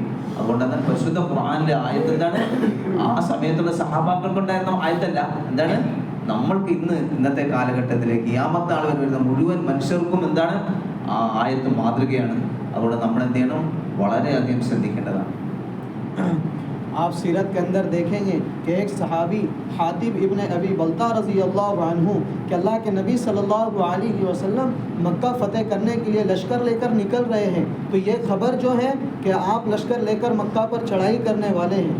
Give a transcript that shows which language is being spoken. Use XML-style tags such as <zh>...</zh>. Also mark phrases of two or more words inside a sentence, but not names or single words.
<ml>അതുകൊണ്ടാണ് പരിശുദ്ധ ഖുർആനിലെ ആയത്ത് എന്താണ്, ആ സമയത്തുള്ള സഹാബാക്കൾക്കുണ്ടായിരുന്ന ആയത്തല്ല, എന്താണ് നമ്മൾക്ക് ഇന്നത്തെ കാലഘട്ടത്തിലേക്ക് ഖിയാമത്ത് നാൾ വരെ വരുന്ന മുഴുവൻ മനുഷ്യർക്കും എന്താണ് ആ ആയത്ത് മാതൃകയാണ്. അതുകൊണ്ട് നമ്മൾ എന്ത് ചെയ്യണം, വളരെയധികം ശ്രദ്ധിക്കേണ്ടതാണ്.</ml> <hi>आप सीरत के अंदर देखेंगे कि एक सहाबी हातिब इब्न अबी बल्ता</hi> <ar>رضي الله عنه</ar> <hi>कि अल्लाह के नबी</hi> <ar>صلى الله عليه وسلم</ar> <hi>मक्का फ़तेह करने के लिए लश्कर लेकर निकल रहे हैं, तो ये खबर जो है कि आप लश्कर लेकर मक्का पर चढ़ाई करने वाले हैं।</hi>